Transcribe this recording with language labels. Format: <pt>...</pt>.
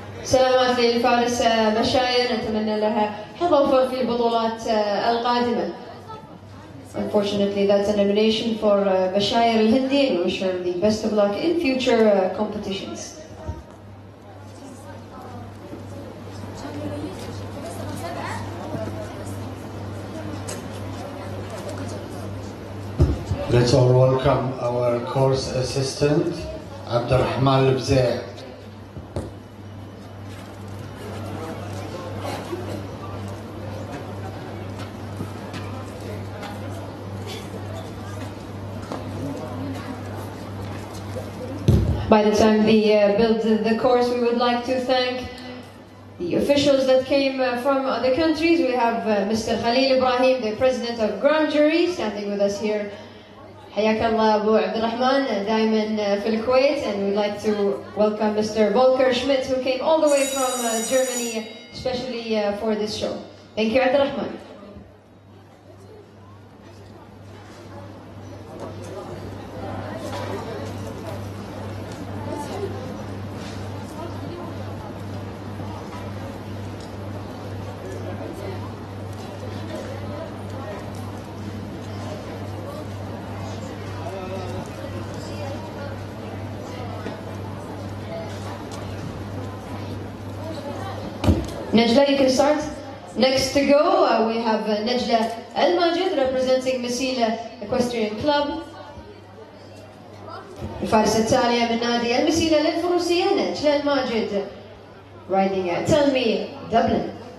<ar>سلامات للفارس بشاير، نتمنى لها حظ أوفر في البطولات القادمة.</ar> <en>Unfortunately, that's an elimination for Bashayr al-Hindi, and we wish her the best of luck in future competitions. Let's all welcome our course assistant, Abdurrahman al-Bzai. By the time they build the course, we would like to thank the officials that came from other countries. We have Mr. Khalil Ibrahim, the president of Grand Jury, standing with us here.</en> <ar>حياك الله أبو عبد الرحمن دائما في الكويت,</ar> <en>and we'd like to welcome Mr. Volker Schmidt, who came all the way from Germany, especially for this show. Thank you, عبد الرحمن. Najla, you can start. Next to go, we have Najla Al-Majid representing Masila Equestrian Club.</en> <ar>الفارسة التالية من نادي المسيلة للفروسية نجلة الماجد riding Tell Me Dublin.</ar>